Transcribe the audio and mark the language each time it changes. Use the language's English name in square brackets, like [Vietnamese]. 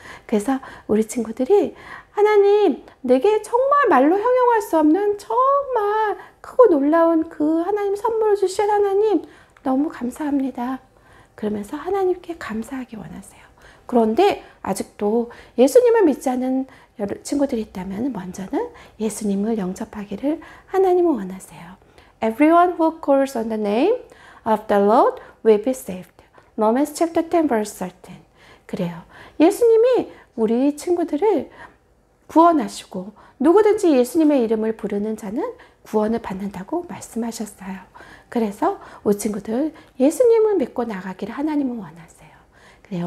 [Korean] 그래서 우리 친구들이 하나님, 내게 정말 말로 형용할 수 없는 정말 크고 놀라운 그 하나님 선물을 주신 하나님 너무 감사합니다. 그러면서 하나님께 감사하기 원하세요. 그런데 아직도 예수님을 믿지 않은 친구들이 있다면 먼저는 예수님을 영접하기를 하나님은 원하세요. [English] Everyone who calls on the name of the Lord will be saved. Romans chapter 10 verse 13. [Korean] 그래요. 예수님이 우리 친구들을 구원하시고 누구든지 예수님의 이름을 부르는 자는 구원을 받는다고 말씀하셨어요. 그래서 우리 친구들 예수님을 믿고 나가기를 하나님은 원하세요. 그래요.